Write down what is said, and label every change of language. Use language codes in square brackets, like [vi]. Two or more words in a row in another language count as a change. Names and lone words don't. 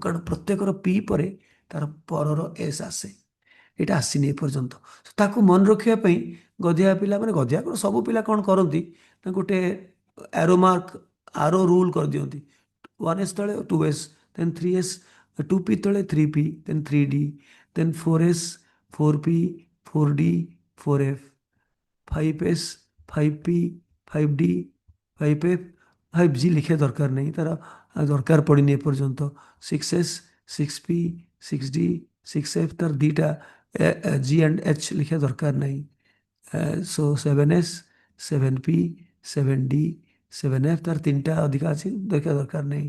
[or] କାରଣ ପ୍ରତ୍ୟେକର p ପରେ ତାର ପରର s ଆସେ, ଏଇଟା ଆସିନି ଏପର୍ଯ୍ୟନ୍ତ। ତାକୁ ମନେ ରଖିବା ପାଇଁ ଗଧିଆ ପିଲା, ମାନେ ଗଧିଆ କ'ଣ, ସବୁ ପିଲା କ'ଣ କରନ୍ତି ନା ଗୋଟେ ଆରୋ ମାର୍କ, ଆରୋ ରୁଲ୍ କରିଦିଅନ୍ତି। 1s ତଳେ 2s, ଦେନ୍ 3s, 2p ତଳେ 3p, ଦେନ୍ 3d, ଦେନ୍ 4s 4p 4d 4f, 5s 5p 5d 5f, 5g ଲେଖିବା ଦରକାର ନାହିଁ, ତାର ଦରକାର ପଡ଼ିନି ଏପର୍ଯ୍ୟନ୍ତ। 6s 6p 6d 6f, ତାର ଦୁଇଟା g and h ଲେଖିବା ଦରକାର ନାହିଁ। ସୋ 7s 7p 7d 7f, ତାର ତିନିଟା ଅଧିକା ଅଛି, ଦେଖିବା ଦରକାର ନାହିଁ।